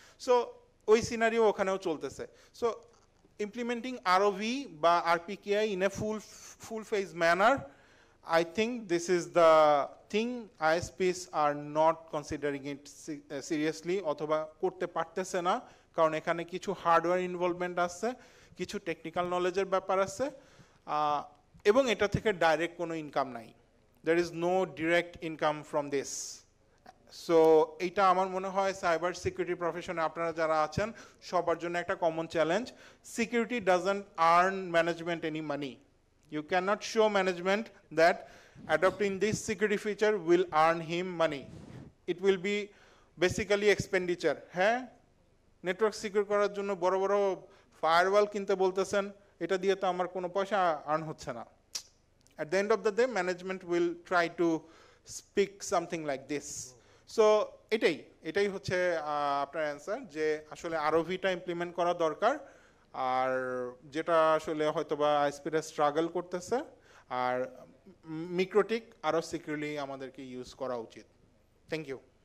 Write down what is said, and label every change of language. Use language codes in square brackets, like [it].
[bn] So ওই scenario ওখানেও চলতেছে। সো [en] implementing ROV বা RPKI in a full phase manner, I think this is the thing ISPs are not considering it seriously, [bn] অথবা করতে পারতেছে না, কারণ এখানে কিছু হার্ডওয়্যার ইনভলভমেন্ট আছে, কিছু টেকনিক্যাল নলেজের ব্যাপার আছে, এবং এটা থেকে ডাইরেক্ট কোনো ইনকাম নাই। [en] there is no direct income from this. [bn] So এইটা আমার মনে হয় সাইবার সিকিউরিটি প্রফেশনে আপনারা যারা আছেন সবার জন্য একটা common challenge. [en] Security doesn't earn management any money. You cannot show management that adopting this security feature will earn him money. It will be basically expenditure. [bn] হ্যাঁ, নেটওয়ার্ক সিকিউর করার জন্য বড় বড় ফায়ারওয়াল কিনতে বলতেছেন, এটা দিয়ে তো আমার কোনো পয়সা আর্ন হচ্ছে না। [en] At the end of the day, management will try to speak something like this. [bn] So এটাই হচ্ছে আপনার অ্যান্সার, যে আসলে আরওভিটা ইমপ্লিমেন্ট করা দরকার, আর যেটা আসলে হয়তোবা আইএসপিরা স্ট্রাগল করতেছে, আর মিক্রোটিক আরও সিকিউরলি আমাদেরকে ইউজ করা উচিত। Thank you.